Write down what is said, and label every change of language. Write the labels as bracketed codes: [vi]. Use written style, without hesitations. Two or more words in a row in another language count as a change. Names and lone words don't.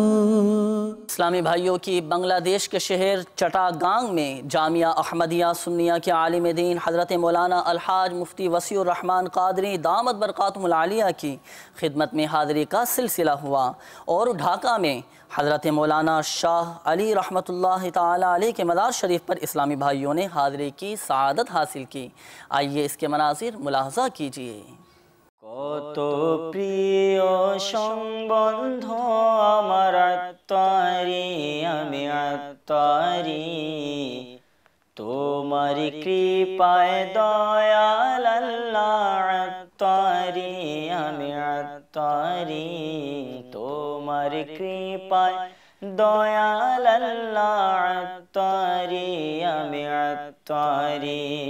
[ur] اسلامی بھائیوں کی بنگلہ دیش کے شہر چٹاگانگ میں جامعہ احمدیہ سنیہ کے عالم دین حضرت مولانا الحاج مفتی وسیع الرحمن قادری [ar] دامت برکاتہم العالیہ [ur] کی خدمت میں حاضری کا سلسلہ ہوا، اور ڈھاکہ میں حضرت مولانا شاہ علی [ar] رحمۃ اللہ تعالی علیہ [ur] کے مزار شریف پر اسلامی بھائیوں نے حاضری کی سعادت حاصل کی۔ آئیے اس کے مناظر ملاحظہ کیجیے۔ [bn] কত প্রিয় সম্বন্ধ আমার আত্মারি, আমি আত্মারি, তোমার কৃপায় দয়াল আল্লাহ আত্মারি, আমি আত্মারি, তোমার কৃপায় দয়াল আল্লাহ আত্মারি, আমি আত্মারি।